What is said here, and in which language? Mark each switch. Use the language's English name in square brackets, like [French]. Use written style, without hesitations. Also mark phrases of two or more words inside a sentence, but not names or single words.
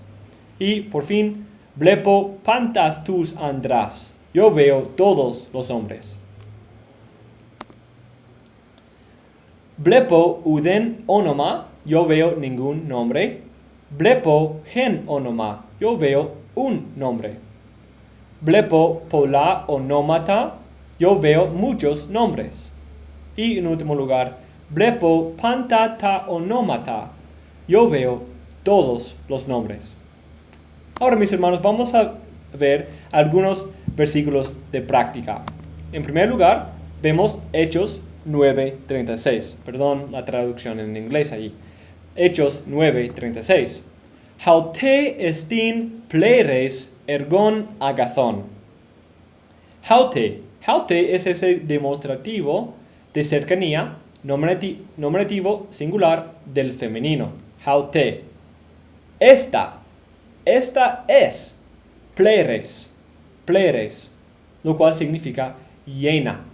[Spanish] Y por fin, [Greek] βλέπω πάντας τοὺς ἄνδρας. [Spanish] Yo veo todos los hombres. [Greek] βλέπω οὐδὲν ὄνομα. [Spanish] Yo veo ningún nombre. [Greek] βλέπω ἓν ὄνομα. [Spanish] Yo veo un nombre. [Greek] βλέπω πολλὰ ὀνόματα. [Spanish] Yo veo muchos nombres. Y en último lugar, [Greek] βλέπω πάντα τὰ ὀνόματα. [Spanish] Yo veo todos los nombres. Ahora, mis hermanos, vamos a ver algunos versículos de práctica. En primer lugar, vemos Hechos 9:36. Perdón la traducción en inglés allí. Hechos 9:36. [Greek] αὕτη ἐστὶν πλήρης ἔργων ἀγαθῶν. [Spanish] Haute es ese demostrativo de cercanía, nominativo singular del femenino. Haute. Esta es pleres, lo cual significa llena.